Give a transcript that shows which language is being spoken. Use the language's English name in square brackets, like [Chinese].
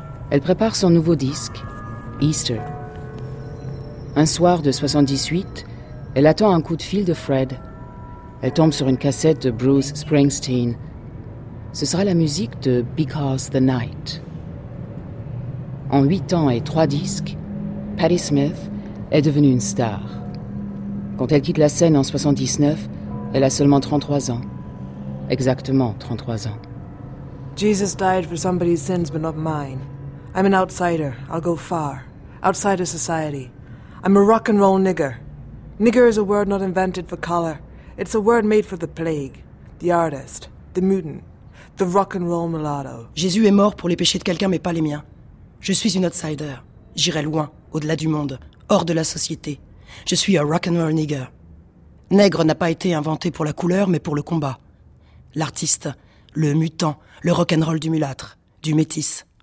[French] Elle prépare son nouveau disque, Easter. Un soir de 78, elle attend un coup de fil de Fred. Elle tombe sur une cassette de Bruce Springsteen. Ce sera la musique de Because the Night. En 8 ans et 3 disques, Patti Smith est devenue une star. Quand elle quitte la scène en 79, elle a seulement 33 ans. Exactement 33 ans. [English] Jesus died for somebody's sins but not mine. I'm an outsider. I'll go far. Outside of society. I'm a rock and roll nigger. Nigger is a word not invented for color. It's a word made for the plague, the artist, the mutant, the rock and roll mulatto. [French] Jésus est mort pour les péchés de quelqu'un mais pas les miens. Je suis une outsider. J'irai loin, au-delà du monde, hors de la société. Je suis un rock and roll nigger. Nègre n'a pas été inventé pour la couleur mais pour le combat. L'artiste, le mutant, le rock and roll du mulâtre, du métis.